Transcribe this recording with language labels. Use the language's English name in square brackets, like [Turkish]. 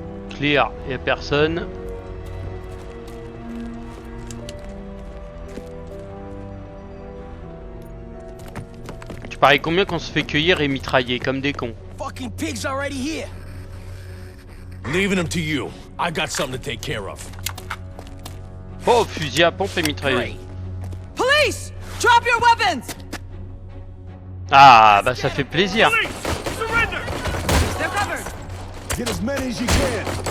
[English] Clear, [French] y'a personne. Tu paries combien qu'on se fait cueillir et mitrailler comme des cons? [English] Fucking pig's already here. Leaving him to you. I got something to take care of. [French] Oh, fusil à pompe et mitrailleuse. [English] Police! Drop your weapons! [French] Ah, bah ça fait plaisir. [English] Police, surrender. They're covered. Get as many as you can.